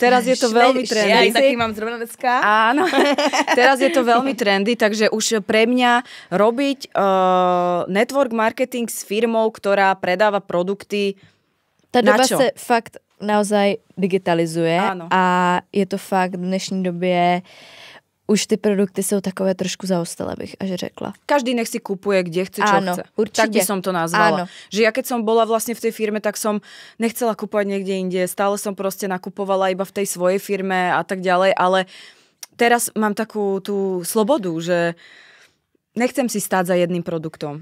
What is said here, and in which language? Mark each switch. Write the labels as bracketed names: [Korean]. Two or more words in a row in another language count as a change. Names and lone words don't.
[Slovak] Teraz je to veľmi trendy. Ja taký mám zrovna dneska. Áno, teraz je to veľmi trendy, takže už pre mňa robiť [English] network marketing [Slovak] s firmou, ktorá predáva produkty. [Czech] Ta doba se fakt naozaj digitalizuje. [Slovak] Áno. [Czech] A je to fakt v dnešní době už ty produkty jsou takové trošku zaostalé, bych až řekla. [Slovak] Každý nech si kupuje, kde chce, čo chce. Určite. Tak by som to nazvala. Áno. Že ja keď som bola vlastne v tej firme, tak som nechcela kupovať niekde inde. Stále som proste nakupovala iba v tej svojej firme a tak ďalej, ale teraz mám takú tú slobodu, že nechcem si stáť za jedným produktom.